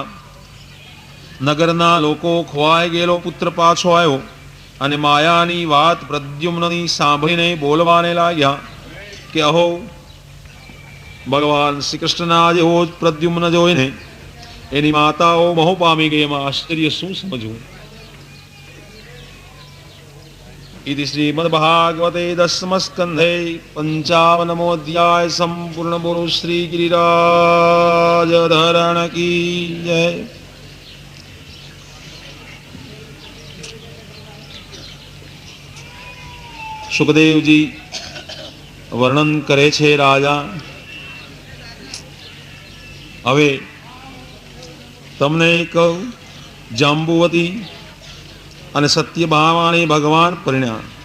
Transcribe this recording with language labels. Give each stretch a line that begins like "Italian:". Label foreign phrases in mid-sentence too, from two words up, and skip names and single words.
Gujarati: નગરના લોકો ખોવાઈ ગયેલો પુત્ર પાછો આવ્યો અને માયાની વાત પ્રદ્યુમ્નની સાંભળીને બોલવાને લાગ્યા કે અહો, ભગવાન શ્રી કૃષ્ણના જેવો જ પ્રદ્યુમ્ન જોઈને એની માતાઓ મોહ પામી ગઈ. એમાં આશ્ચર્ય શું સમજવું.
Sanskrit: इति श्रीमद्भागवते दशमस्कन्धे 55मो अध्याय संपूर्ण
Hindi: बोलो श्री गिरिराज धरण की जय.
Gujarati: સુખદેવજી વર્ણન કરે છે રાજા. હવે તમને કહું, જાંબુવતી અને સત્યભામાને ભગવાન પરિણ્યા.